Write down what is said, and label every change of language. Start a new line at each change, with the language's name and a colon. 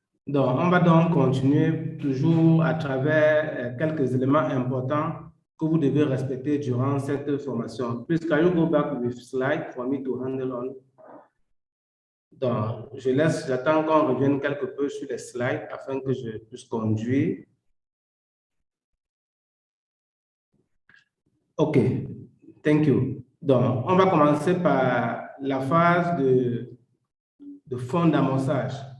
French: Donc, on va donc continuer toujours à travers quelques éléments importants que vous devez respecter durant cette formation.
English: Please, can you go back with slide for me to handle on?
French: Donc, j'attends qu'on revienne quelque peu sur les slides afin que je puisse conduire.
English: OK, thank you.
French: Donc, on va commencer par la phase de fond d'amorçage.